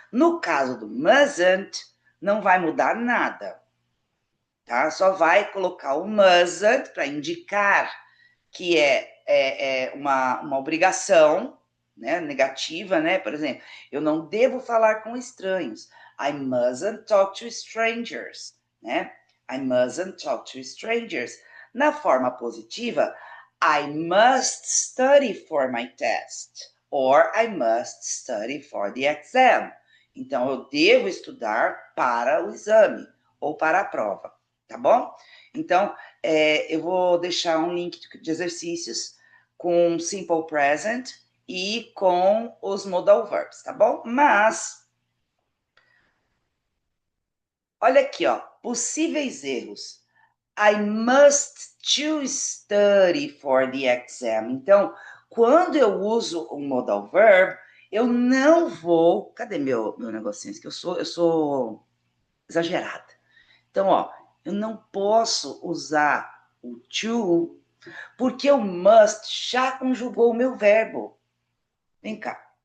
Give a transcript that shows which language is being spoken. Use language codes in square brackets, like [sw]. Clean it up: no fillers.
[pt] No caso do mustn't, não vai mudar nada, tá? Só vai colocar o mustn't para indicar que é uma obrigação, né, negativa, né? Por exemplo, eu não devo falar com estranhos. [en] I mustn't talk to strangers, né? I mustn't talk to strangers. [pt] Na forma positiva, [en] I must study for my test, or I must study for the exam. [pt] Então, eu devo estudar para o exame ou para a prova, tá bom? Então, eu vou deixar um link de exercícios com simple present e com os modal verbs, tá bom? Mas, olha aqui, ó, possíveis erros. [en] I must to study for the exam. [pt] Então, quando eu uso um modal verb, eu não vou... Cadê meu negocinho? Que eu sou exagerada. Então, ó, eu não posso usar o to, porque o must já conjugou o meu verbo. Vem cá.